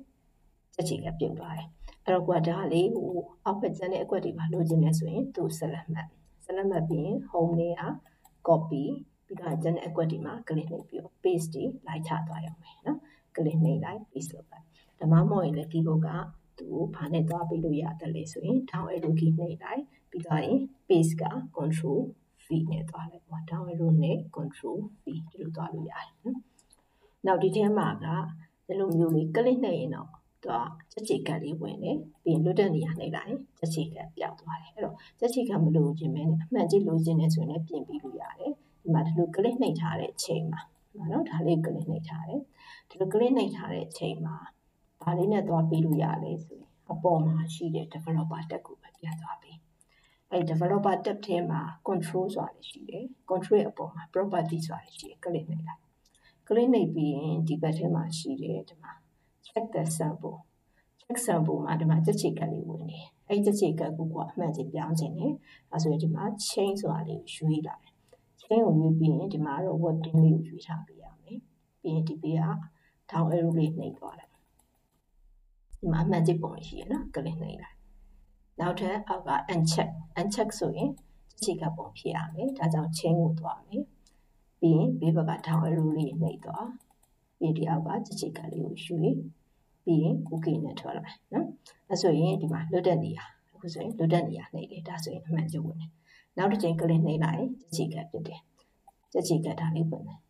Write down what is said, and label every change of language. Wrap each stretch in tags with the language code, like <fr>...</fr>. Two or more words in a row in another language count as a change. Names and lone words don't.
<my>တစ်ချိန်ခတ်ပြုတ်သွားတယ်အဲ့တော့ကိုကဒါလေးဟိုအောက်ဘက်ကျန်တဲ့အကွက်တွေပါလိုချင်နေဆိုရင်သူ select မှတ်ပြီးရင် home လေးက copy ပြီးတော့ကျန်တဲ့အကွ က်ဒီမှာ click နှိပ်ပြီးတော့ paste တွေလိုက်ချသွားရအောင်မယ်နော် click နှိပ်လိုက် paste လုပ်လိုက်ဒါမှမဟုတ်ရင်လည်း keyboard ကသူ့ကိုဘာနဲ့သွားပြီးလို့ရတယ်လဲဆိုရင်</my> <en>down arrow key</en> <my>နှိပ်လိုက်ပြီးတော့ရင် paste က</my> <en>control v</en> <my>နဲ့သွားလိုက်ပေါ့</my> <en>down arrow</en> <my>နဲ့</my> <en>control v</en> <my>ဒီလိုသွားလို့ရတယ်နော်နောက်ဒီထဲမှာကဒီလိုမျိုးလေး click နှိပ်ရင်တော့သူကချက်ချီကတ်လေးဝင်တယ်ပြီးရင်လွတ်တဲ့နေရာနှိပ်လိုက်ရင်ချက်ချီကတ်ပြောက်သွားတယ်အဲ့တော့ချက်ချီကတ်မလိုချင်မဲနဲ့အမှန်ကြီးလိုချင် နေဆိုရင်လည်းပြင်ပြီးလို့ရတယ်ဒီမှာဒီလို click နှိပ်ထားတဲ့အချိန်မှာနော်ဒါလေး click နှိပ်ထားတယ်ဒီလို click နှိပ်ထားတဲ့အချိန်မှာဘာ လေးနဲ့သွားပြီးလို့ရလဲဆိုရင်အပေါ်မှာရှိတဲ့</my> <en>developer tab</en> <my>ကိုပဲပြန်သွားပြီးအဲ့</my> <en>developer tab</en> <my>ထဲမှာ control ဆိုတာရှိတယ် control ရဲ့အပေါ်မှာ property ဆိုတာရှိတယ် click နှိပ်လိုက် click နှိပ်ပြီးရင်ဒီဘက်ထဲမှာရှိတယ်ဒီမှာ</my> <en>check the sample</en> <my>မှာဒီမှာချက်ချီကတ်လေးဝင်နေအဲ့ချက်ချီကတ်ကိုကအမှန်ကြီးပြောင်းခြင်းနဲ့အဲဆိုရင်ဒီမှာ chain ဆိုတာလေးကိုရွေးလိုက် chain ကိုရွေးပြီးရင်ဒီမှာတော့ wording လေးကိုရွေးထားပေးရမယ်ပြီးရင်ဒီဘေးက</my> <en>down arrow</en> <my>လေးနှိပ်သွားလိုက်ဒီမှာအမှန်ကြီးပုံရှိရနော် click နှိပ်လိုက်နောက်ထပ်အောက်က uncheck ဆိုရင်ချက်ချီကတ်ပုံဖြစ်ရမယ်ဒါကြောင့် chain ကိုသွားမယ်ပြီးရင်ဘေးဘက်က</my> <en>down arrow</en> <my>လေးနှိပ်သွားပြီးဒီအောက်ကချက်ချီကတ်လေးကိုရွှေ့ပြီးရင် okay နဲ့ထွက်လိုက်နော်အဲဆိုရင်ဒီမှာလွတ်တဲ့နေရာအခုဆိုရင်လွတ်တဲ့နေရာနှိပ်တယ်ဒါဆိုရင်အမှန်ကြီးဝင်တယ်နောက်တစ်ချိန် click နှိပ်လိုက်ချက်ချီကတ်ဖြစ်တယ်ချက်ချီကတ်ဒါလေးဝင်တယ်</my>